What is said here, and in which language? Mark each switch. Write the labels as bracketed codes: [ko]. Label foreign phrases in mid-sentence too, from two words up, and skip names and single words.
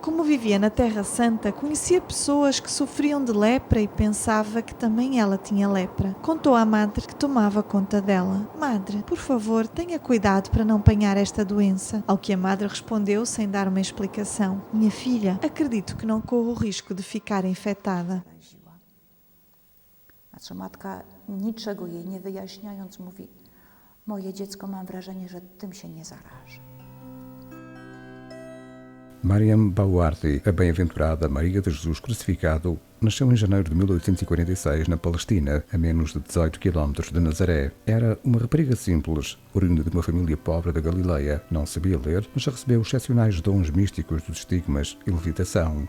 [pt] Como vivia na Terra Santa, conhecia pessoas que sofriam de lepra e pensava que também ela tinha lepra. Contou à madre que tomava conta dela: "Madre, por favor, tenha cuidado para não apanhar esta doença." Ao que a madre respondeu sem dar uma explicação: "Minha filha, acredito que não corro o risco de ficar infectada." [pl] Znaczy matka, niczego jej nie wyjaśniając, mówi: "Moje dziecko, mam wrażenie, że tym się nie zaraży." [pt] Miriam Bouvardi, a bem-aventurada Maria de Jesus crucificado, nasceu em janeiro de 1846 na Palestina, a menos de 18 km de Nazaré. Era uma rapariga simples, oriunda de uma família pobre da Galileia. Não sabia ler, mas recebeu excepcionais dons místicos dos estigmas e levitação.